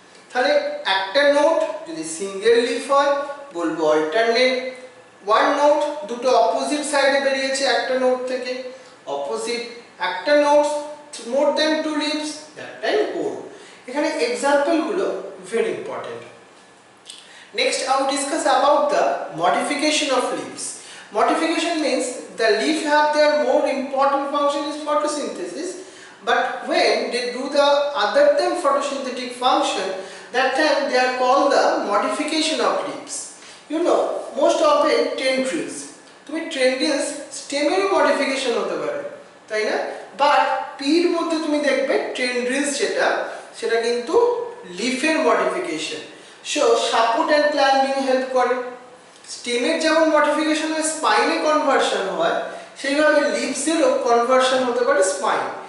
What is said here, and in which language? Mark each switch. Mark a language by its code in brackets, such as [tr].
[bn] তাহলে একটা নোট যদি সিঙ্গেল লিফ হয় বলবো অল্টারনেট, ওয়ান নোট দুটো অপোজিট সাইডে বেরিয়েছে একটা নোট থেকে অপোজিট, একটা note more than two leaves, that time whole. এখানে এক্সাম্পল গুলো very important. [en] Next I will discuss about the modification of leaves. Modification means the leaf have their more important function is photosynthesis, but when they do the other than photosynthetic function, that time they are called the modification of leaves. You know, most often tendrils, [bn] তুমি tendrils স্টেমের modification হতে পারে, তাই না? But পির মধ্যে তুমি দেখবে tendrils সেটা কিন্তু লিফের modification. So support and climbing help করে। স্টেমের যেমন মডিফিকেশন হয় স্পাইনে কনভার্সন হয়, সেইভাবে লিভসেরও কনভার্সন হতে পারে স্পাইন।